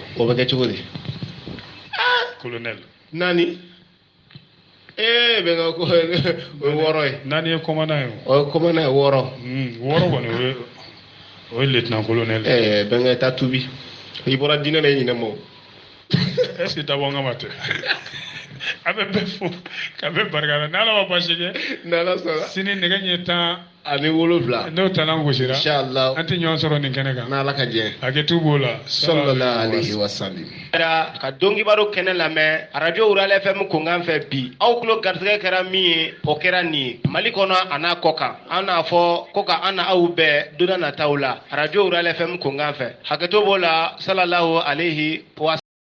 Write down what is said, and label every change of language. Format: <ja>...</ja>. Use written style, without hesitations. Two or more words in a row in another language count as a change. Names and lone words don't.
<bm>o bɛ kɛ cogo di colonel naani bɛn ka ko o ye 6 ye naani ye commandant ye o ye commandant ye 6 kɔni o ye</bm> <fr>lieutenant colonel</fr> <bm>bɛn ka taa tubi i bɔra diinɛ la i ɲinɛ ma</bm> <fr>est-ce que</fr> <bm>dabɔ n kama tɛ a bɛ bɛɛ fo ka bɛɛ barika la n'ala ma baasi kɛ n'ala sɔnna sini nɛgɛ ɲɛ 17 n'o tanna gosira inchallah an tɛ ɲɔgɔn sɔrɔ nin kɛnɛ kan n'ala ka jɛ hakɛto b'o la</bm> <ar>صلى الله عليه وسلم</ar> <bm>ka dɔnkibaro kɛnɛ lamɛn radio Ural FM konkan fɛ bi aw tulo garisɛgɛ kɛra min ye o kɛra nin ye Mali kɔnɔ a n'a kɔ kan an n'a fɔ ko ka an na aw bɛɛ don nataw la radio Ural FM konkan fɛ hakɛto b'o la</bm> <ar>صلى الله عليه وسلم</ar>